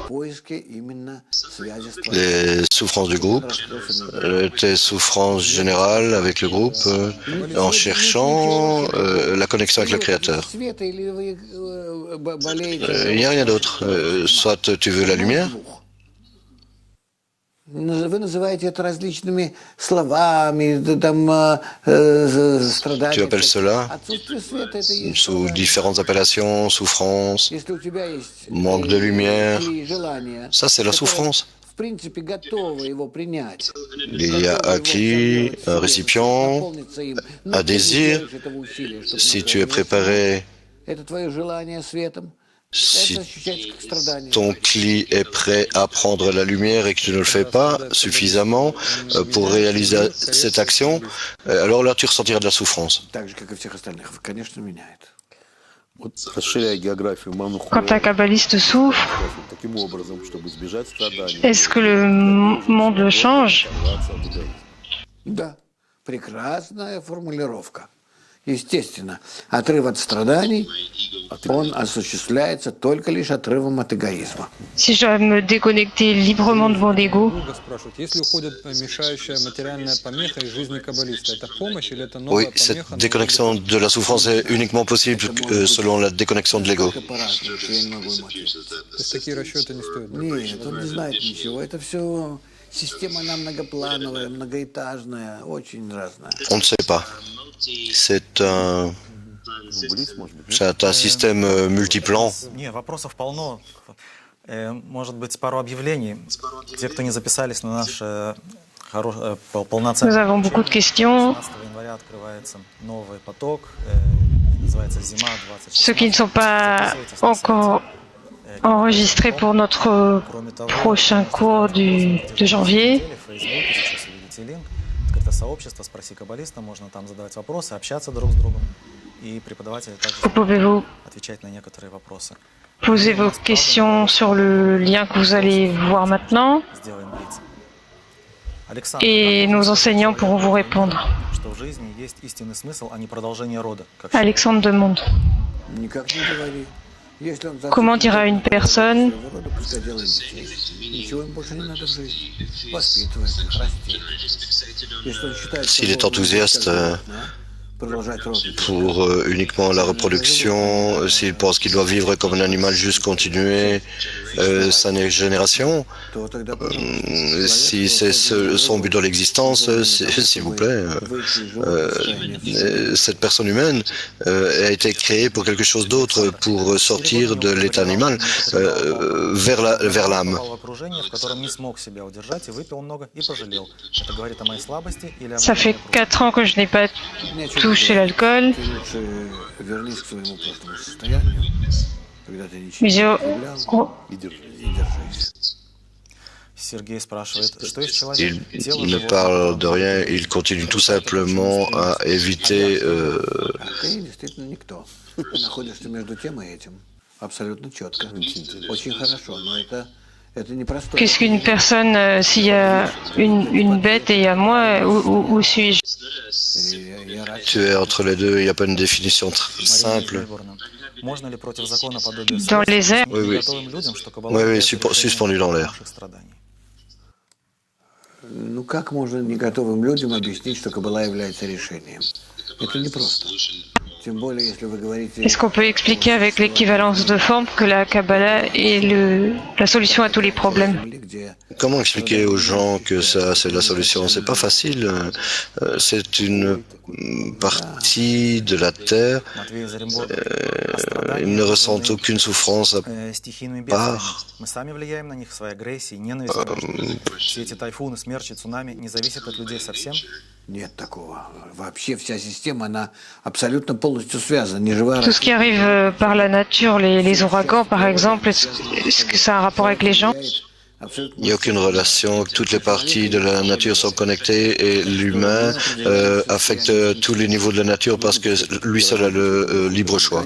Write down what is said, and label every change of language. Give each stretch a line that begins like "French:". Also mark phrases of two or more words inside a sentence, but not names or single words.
French: Les souffrances du groupe, tes souffrances générales avec le groupe, en cherchant la connexion avec le Créateur. Il n'y a rien d'autre. Soit tu veux la lumière,
Russian: Вы называете это различными словами, там, страдания.
French: Tu appelles cela
Russian: Отсутствие света – это и есть
French: sous
Russian: страдание.
French: différentes appellations, souffrance,
Russian: Если у тебя есть
French: manque de lumière.
Russian: желание,
French: Ça, c'est la souffrance.
Russian: в принципе, готово его принять.
French: Il y a acquis un récipient, un désir. Si tu es préparé,
Russian: Это твое желание светом.
French: si
Russian: Это ощущается как страдание.
French: ton cli est prêt à prendre la lumière et que tu ne le fais pas suffisamment pour réaliser cette action, alors là tu ressentiras de la souffrance.
Russian: Так же, как и всех остальных. Конечно, меняет. Вот расширяя географию Манху,
French: Quand un kabbaliste souffre,
Russian: таким образом, чтобы избежать страданий.
French: est-ce que le monde le change?
Russian: Да, прекрасная формулировка. Естественно, отрыв от страданий, он осуществляется только лишь отрывом от эгоизма.
French: Si je dois me déconnecter librement de mon ego,
Russian: Друга спрашивают, если уходит мешающая материальная помеха из жизни каббалиста, это помощь или это новая
French: Oui, cette
Russian: помеха?
French: déconnexion de la souffrance est uniquement possible selon la déconnexion de l'ego.
Russian: Это по-разному, что я не могу ему ответить. То есть такие расчеты не стоят? Нет, он не знает ничего. Это все система, она многоплановая, многоэтажная, очень разная.
French: On ne sait pas. C'est un système multiplan.
Russian: Не, вопросов полно. Может быть, пару объявлений. Те, кто не записались на наш
French: nous
Russian: полноценный...
French: avons beaucoup de questions.
Russian: 15 января открывается новый поток, называется «Зима 2016».
French: Ceux qui ne sont pas encore enregistrés pour notre prochain cours de janvier,
Russian: В Фейсбуке сейчас увидите линк. Открытое сообщество, спроси каббалиста, можно там задавать вопросы, общаться друг с другом. И преподаватели также
French: vous pouvez
Russian: отвечать на некоторые вопросы.
French: poser vos questions sur le lien que vous allez voir maintenant
Russian: Сделаем блиц. Александр,
French: et nos enseignants pourront vous répondre.
Russian: что в жизни есть истинный смысл, а не продолжение рода. Как
French: Alexandre demande,
Russian: Никак не говори. Если он
French: comment dira une personne
Russian: своего рода, пускай делает детей. Ничего им больше не надо в жизни. Воспитывает их, растет. Если он считает,
French: S'il est
Russian: что
French: enthousiaste
Russian: продолжать род,
French: pour uniquement la reproduction, s'il pense qu'il doit vivre comme un animal, juste continuer sa génération,
Russian: то тогда
French: si c'est son but dans l'existence, s'il vous plaît, cette personne humaine a été créée pour quelque chose d'autre, pour sortir de l'état animal vers l'âme.
Russian: попал в окружение, в котором не смог себя удержать, и выпил много, и пожалел. Это говорит о моей слабости или о
French: Ça fait
Russian: моем
French: 4 ans que je n'ai pas touché l'alcool.
Russian: ты лучше вернись к своему прошлому состоянию, когда ты ничего
French: Mais
Russian: не
French: j'ai-
Russian: потреблял, oh, и держись. Сергей спрашивает, что есть человек, тело
French: Il ne
Russian: животное,
French: parle de rien, il continue tout simplement à éviter
Russian: А ты действительно никто. Ты находишься между тем и этим. Абсолютно четко. Очень хорошо, но это непросто.
French: qu'est-ce qu'une personne, s'il y a une bête et il y a moi, où suis-je?
Russian: Я рад,
French: tu es entre les deux, il n'y a pas une définition simple.
Russian: Выборно. Можно ли против закона подобия
French: Dans les airs. Oui, oui.
Russian: готовым людям, что каббала
French: Oui, oui,
Russian: является решением
French: suspendu dans l'air.
Russian: наших страданий? Ну как можно не готовым людям объяснить, что Каббала является решением? Это непросто. Тем более, если вы говорите...
French: Est-ce qu'on peut expliquer avec l'équivalence de forme que la Kabbalah est la solution à tous les problèmes?
Russian: где
French: Comment expliquer aux gens que ça c'est la solution? C'est pas facile. C'est une partie de la terre.
Russian: Матвей Зарембо,
French: Ils ne ressentent aucune souffrance à
Russian: стихийными бедствиями.
French: part.
Russian: Мы сами влияем на них своей агрессией, ненавистью. Все эти тайфуны, смерчи, цунами не зависят от людей совсем. нет такого. Вообще вся система, она абсолютно полностью связана. Неживая
French: Tout ce qui arrive par la nature, les ouragans par exemple, est-ce que ça a un rapport avec les gens? Il n'y a aucune relation. Toutes les parties de la nature sont connectées et l'humain affecte tous les niveaux de la nature parce que lui seul a le libre choix.